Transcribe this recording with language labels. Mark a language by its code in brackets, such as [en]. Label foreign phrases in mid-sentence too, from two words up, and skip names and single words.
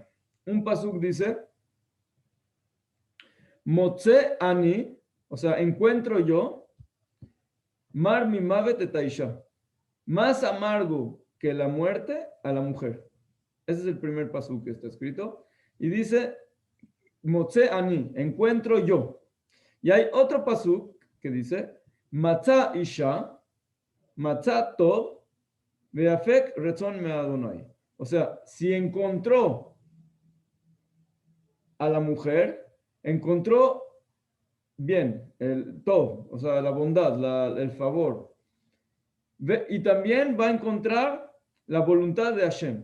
[es] Un pasuk dice, [he] מוצא אני, [es] o sea, encuentro yo, [he] מר ממות את האשה, [es] más amargo que la muerte a la mujer. Ese es el primer pasuk que está escrito. Y dice, [he] מוצא אני, [es] encuentro yo. Y hay otro pasuk que dice, [he] מצא אשה, מצא טוב, ויפק רצון מה. [es] O sea, si encontró a la mujer, encontró bien el tov, o sea, la bondad, el favor. Y también va a encontrar la voluntad de Hashem.